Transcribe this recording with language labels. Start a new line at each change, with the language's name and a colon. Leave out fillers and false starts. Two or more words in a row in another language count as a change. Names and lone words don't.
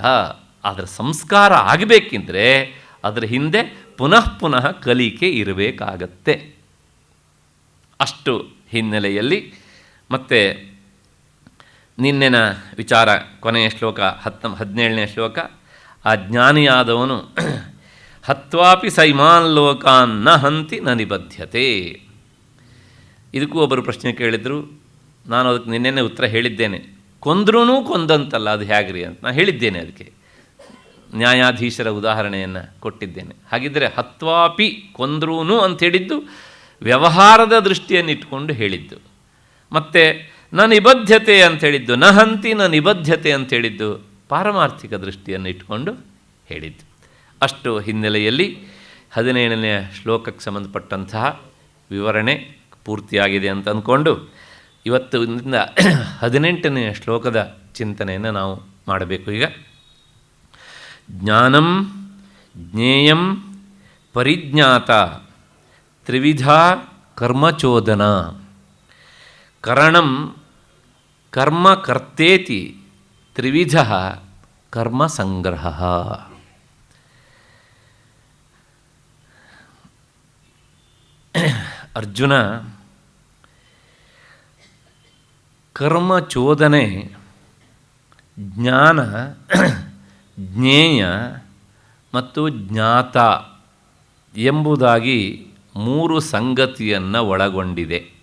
Kannada: ಆದರೆ ಸಂಸ್ಕಾರ ಆಗಬೇಕೆಂದರೆ ಅದರ ಹಿಂದೆ ಪುನಃ ಪುನಃ ಕಲಿಕೆ ಇರಬೇಕಾಗತ್ತೆ. ಅಷ್ಟು ಹಿನ್ನೆಲೆಯಲ್ಲಿ ಮತ್ತೆ ನಿನ್ನೆನ ವಿಚಾರ ಕೊನೆಯ ಶ್ಲೋಕ 17ನೇ ಶ್ಲೋಕ, ಆ ಜ್ಞಾನಿಯಾದವನು
Sanskrit: ಹತ್ವಾಪಿ ಸೈಮಾನ್ ಲೋಕಾನ್ ನ ಹಂತಿ ನ ನಿಬದ್ಧತೆ.
Kannada: ಇದಕ್ಕೂ ಒಬ್ಬರು ಪ್ರಶ್ನೆ ಕೇಳಿದರು. ನಾನು ಅದಕ್ಕೆ ನಿನ್ನೆನೇ ಉತ್ತರ ಹೇಳಿದ್ದೇನೆ. ಕೊಂದ್ರೂ ಕೊಂದಂತಲ್ಲ, ಅದು ಹೇಗ್ರಿ ಅಂತ ನಾನು ಹೇಳಿದ್ದೇನೆ. ಅದಕ್ಕೆ ನ್ಯಾಯಾಧೀಶರ ಉದಾಹರಣೆಯನ್ನು ಕೊಟ್ಟಿದ್ದೇನೆ. ಹಾಗಿದ್ದರೆ ಹತ್ವಾಪಿ ಕೊಂದ್ರೂ ಅಂತ ಹೇಳಿದ್ದು ವ್ಯವಹಾರದ ದೃಷ್ಟಿಯನ್ನು ಇಟ್ಕೊಂಡು ಹೇಳಿದ್ದು. ಮತ್ತು
Sanskrit: ನ ನಿಬದ್ಧತೆ
Kannada: ಅಂತ ಹೇಳಿದ್ದು,
Sanskrit: ನ ಹಂತಿ ನ ನಿಬದ್ಧತೆ
Kannada: ಅಂತ ಹೇಳಿದ್ದು ಪಾರಮಾರ್ಥಿಕ ದೃಷ್ಟಿಯನ್ನು ಇಟ್ಕೊಂಡು ಹೇಳಿದ್ದು. ಅಷ್ಟು ಹಿನ್ನೆಲೆಯಲ್ಲಿ 17ನೇ ಶ್ಲೋಕಕ್ಕೆ ಸಂಬಂಧಪಟ್ಟಂತಹ ವಿವರಣೆ ಪೂರ್ತಿಯಾಗಿದೆ ಅಂತ ಅಂದ್ಕೊಂಡು ಇವತ್ತು 18ನೇ ಶ್ಲೋಕದ ಚಿಂತನೆಯನ್ನು ನಾವು ಮಾಡಬೇಕು.
Sanskrit: ಈಗ ಜ್ಞಾನಂ ಜ್ಞೇಯಂ ಪರಿಜ್ಞಾತ ತ್ರಿವಿಧ ಕರ್ಮಚೋದನ ಕರಣಂ ಕರ್ಮಕರ್ತೇತಿ ತ್ರಿವಿಧ ಕರ್ಮಸಂಗ್ರಹ.
Kannada: ಅರ್ಜುನ, ಕರ್ಮಚೋದನೆ, ಜ್ಞಾನ, ಜ್ಞೇಯ ಮತ್ತು ಜ್ಞಾತ ಎಂಬುದಾಗಿ 3 ಸಂಗತಿಯನ್ನು ಒಳಗೊಂಡಿದೆ.